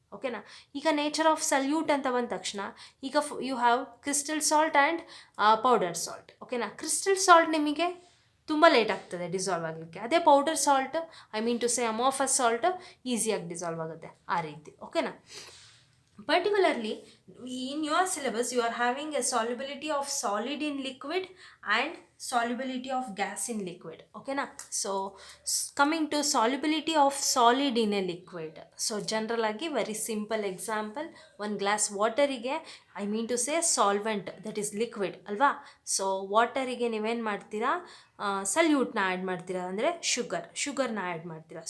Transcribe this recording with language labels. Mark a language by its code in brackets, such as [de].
[en] ಓಕೆನಾ, ಈಗ nature of solute [kn] ಅಂತ ಬಂದ ತಕ್ಷಣ ಈಗ [en] You have crystal salt and powder salt. [kn] ಓಕೆನಾ, ಕ್ರಿಸ್ಟಲ್ ಸಾಲ್ಟ್ ನಿಮಗೆ ತುಂಬ ಲೇಟ್ ಆಗ್ತದೆ ಡಿಸಾಲ್ವ್ ಆಗಲಿಕ್ಕೆ, ಅದೇ powder salt, [en] I mean to say amorphous salt, [kn] ಈಸಿಯಾಗಿ ಡಿಸಾಲ್ವ್ ಆಗುತ್ತೆ ಆ ರೀತಿ. [en] ಓಕೆನಾ, particularly in your syllabus you are having a solubility of solid in liquid and solubility of gas in liquid. ಓಕೆನಾ, so coming to solubility of solid in a liquid. So general ಆಗಿ very simple example, 1 glass ವಾಟರಿಗೆ, I mean to say solvent that is liquid ಅಲ್ವಾ. [kn] So ವಾಟರಿಗೆ ನೀವೇನು ಮಾಡ್ತೀರಾ, ಸಲ್ಯೂಟ್ನ add ಮಾಡ್ತೀರಾ, ಅಂದರೆ ಶುಗರ್ನ add ಮಾಡ್ತೀರಾ.